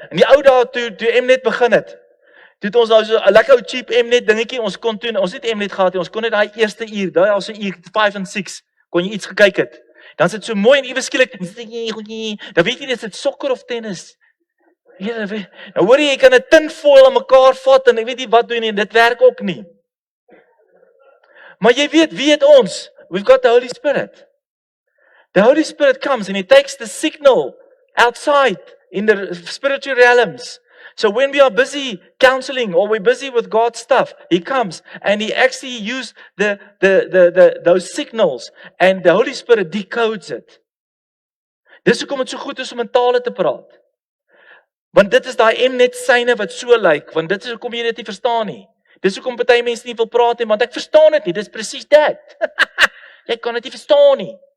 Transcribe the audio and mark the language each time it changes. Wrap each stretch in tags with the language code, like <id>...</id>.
<af>In die ou dae toe Mnet begin het. Toe het ons nou so 'n lekker ou cheap Mnet dingetjie, ons het Mnet gehad, ons kon net daai eerste uur, daai al so uur 5 en 6 kon jy iets gekyk het. Dan is dit so mooi en iewes skielik, dan weet jy nie is dit sokker of tennis. Nou hoor jy kan 'n tinfoil aan mekaar vat en ek weet nie wat doen nie, dit werk ook nie. Maar jy weet, wie het ons?</af> <en>We've got the Holy Spirit. The Holy Spirit comes and he takes the signal outside in the spiritual realms. So when we are busy counseling or we're busy with God's stuff, he comes and he actually uses those signals and the Holy Spirit decodes it.</en> <af>Dis hoekom dit so goed is om in tale te praat. Want dit is daai Mnet syne wat so lyk, want dit is hoekom jy dit nie verstaan nie. Dis hoekom party mense nie wil praat nie, want ek verstaan dit nie, dis presies dit. Jy kan dit nie verstaan nie.</af>